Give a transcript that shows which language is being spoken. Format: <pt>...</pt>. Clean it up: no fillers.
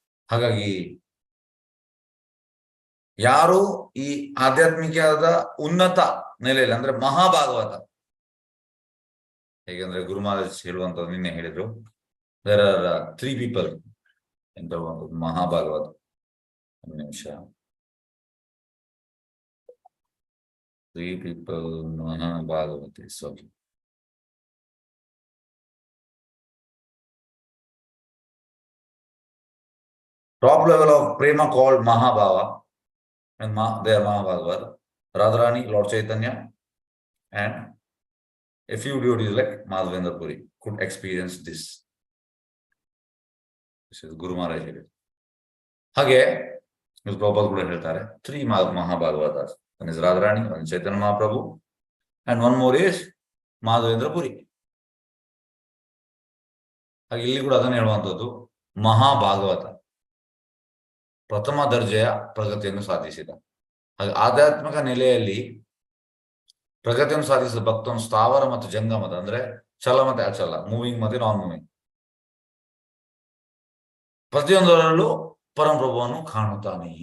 <kn>ಹಾಗಾಗಿ ಯಾರು ಈ ಆಧ್ಯಾತ್ಮಿಕದ ಉನ್ನತ ನೆಲೆಯಲ್ಲಿ ಅಂದ್ರೆ ಮಹಾಭಾಗವತ, ಹೇಗೆಂದ್ರೆ ಗುರು ಮಹಾರಾಜ್ ಹೇಳುವಂಥದ್ದು ನಿನ್ನೆ ಹೇಳಿದ್ರು,</kn> <en>there are 3 people</en> <kn>ಅಂತ ಹೇಳುವಂಥದ್ದು ಮಹಾಭಾಗವತ. ಒಂದು ನಿಮಿಷ.</kn> <en>3 people</en> <kn>ಮಹಾಭಾಗವತ.</kn> <en>Sorry, top level of prema called Mahabhava, and they are Mahabhagavat, Radharani, Lord Chaitanya, and a few devotees like Madhavendra Puri could experience this. This is Guru Maharaj here.</en> <kn>ಹಾಗೆ ಪ್ರಭುಪಾದ ಕೂಡ ಹೇಳ್ತಾರೆ 3 Mahabhagavatas.</kn> <en>One is Radharani, one is Chaitanya Mahaprabhu, and one more is Madhavendra Puri.</en> <kn>ಹಾಗೆ ಇಲ್ಲಿ ಕೂಡ ಅದನ್ನು ಹೇಳುವಂಥದ್ದು ಮಹಾಭಾಗವತ ಪ್ರಥಮ ದರ್ಜೆಯ ಪ್ರಗತಿಯನ್ನು ಸಾಧಿಸಿದ. ಹಾಗೆ ಆಧ್ಯಾತ್ಮಿಕ ನೆಲೆಯಲ್ಲಿ ಪ್ರಗತಿಯನ್ನು ಸಾಧಿಸಿದ ಭಕ್ತನು ಸ್ಥಾವರ ಮತ್ತು ಜಂಗಮದ ಅಂದ್ರೆ ಚಲ ಮತ್ತೆ ಅಚಲ, ಮೂವಿಂಗ್ ಮತ್ತೆ ನಾನ್ ಮೂವಿಂಗ್ ಪ್ರತಿಯೊಂದರಲ್ಲೂ ಪರಮಪ್ರಭುವನ್ನು ಕಾಣುತ್ತಾನೆ.</kn>